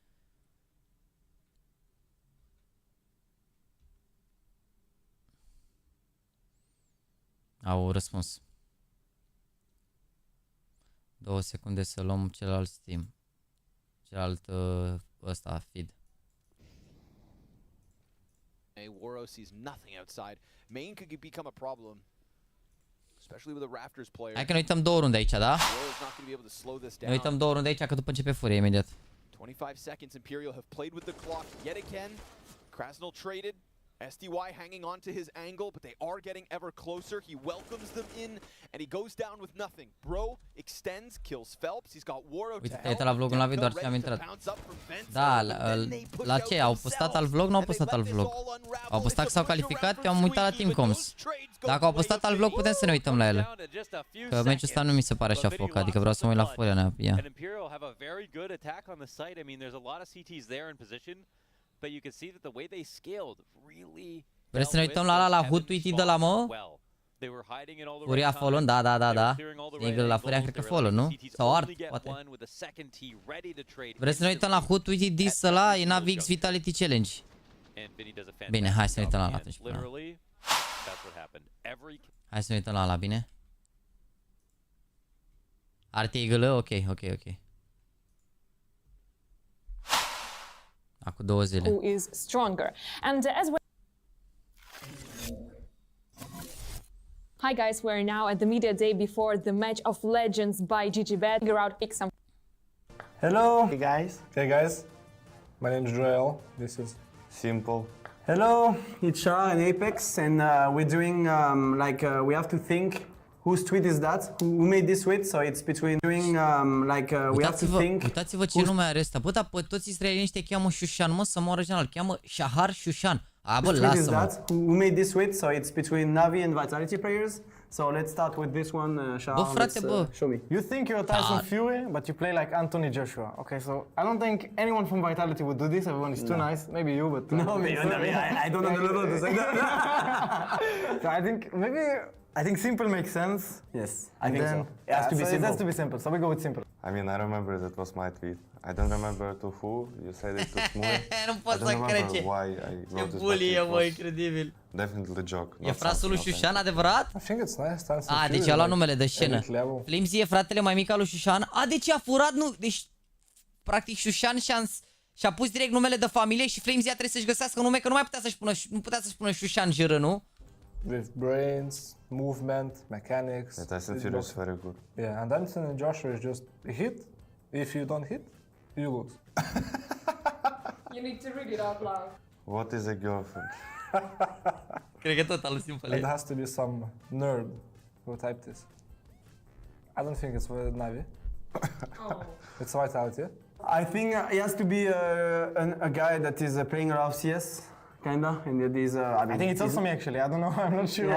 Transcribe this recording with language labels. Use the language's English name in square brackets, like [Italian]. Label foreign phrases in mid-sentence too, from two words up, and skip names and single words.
[Romanian] Au răspuns. 2 secunde să luăm celălalt Steam. Celălalt ăsta, feed. [English] Waro sees nothing outside. Main could become a problem. Especially with a Raptors player. [Romanian] Hai că ne uităm 2 runde aici, da? Ne uităm 2 runde aici, că după începe furia imediat. [English] 25 seconds, Imperial have played with the clock yet again. Krasnal traded. SDY hanging on to his angle, but they are getting ever closer. He welcomes them in, and he goes down with nothing. Bro extends, kills Phelps. He's got Waro to help. [Romanian] Uite la vlogul la video, doar ce am intrat. Da, la ce? Au postat alt vlog? Nu au postat alt vlog. Au postat că s-au calificat, eu am uitat la Teamcoms. Dacă au postat alt vlog, putem să ne uităm la ele. Că meciul ăsta nu mi se pare așa foc, adică vreau să mă uit la furia nea. [English] But you can see that the way they scaled really. [Romanian] Vreți să ne uităm la Hutwitty de la mă? Furia Fallen, da. Single la Furia cred că Fallen, nu? Sau Art, poate. Vreți să ne uităm la Hutwitty dis ăla, e Navix Vitality Challenge. Bine, hai să ne uităm la atunci. Hai să ne uităm la bine? Art Eagle, ok. Acum 2 zile. [English] Who is stronger. And as well. Hi guys, we're now at the media day before the match of legends by GGBet. Figure out, pick some. Hello. Hey guys. My name is Joel. This is Simple. Hello, it's Shah and Apex, and we're doing we have to think whose tweet is that? Who made this tweet? So it's between doing we have to think. [Romanian] Uitați-vă ce nume are ăsta. Bă, dar pe toți israelienii cheamă Shushan, mă, să mă original. Cheamă Shahar Shushan. A, bă, lasă-mă. [English] Who made this tweet? So it's between Navi and Vitality players. So let's start with this one, Shah. [Romanian] Bă, frate, bă. [English] Show me. You think you're Tyson Fury, but you play like Anthony Joshua. Okay, so I don't think anyone from Vitality would do this. Everyone is too nice. Maybe you, but no, me. I don't know to say that. So I think simple makes sense. Yes, I think so. It has to be simple. It has to be simple. So we go with simple. I mean, I remember that was my tweet. I don't remember to who. You said it to Smule. [Romanian] Nu pot să cred ce. [English] Why I wrote this. [Romanian] Bulie, bă, incredibil. [English] Definitely joke. [Romanian] E frasul lui Shushan, adevărat? [English] I think it's nice. [Romanian] A, deci a luat numele de scenă. Flimsy e fratele mai mic al lui Shushan. A, deci a furat, nu, deci practic Shushan și-a pus direct numele de familie și Flimsy trebuie să-și găsească nume, că nu mai putea să-și pună, nu putea să-și pună Shushan Jr, nu? [English] with brains, movement, mechanics. The Tyson Fury is very good. Yeah, and Anthony Joshua is just hit. If you don't hit, you lose. You need to read it out loud. What is a girlfriend? [Romanian] Cred că tot alusim pe [English] It has to be some nerd who typed this. I don't think it's Navi. Oh. It's Vitality. I think he has to be a guy that is playing a lot of CS, kinda, and it is. I think it's also me actually. I don't know. I'm not sure.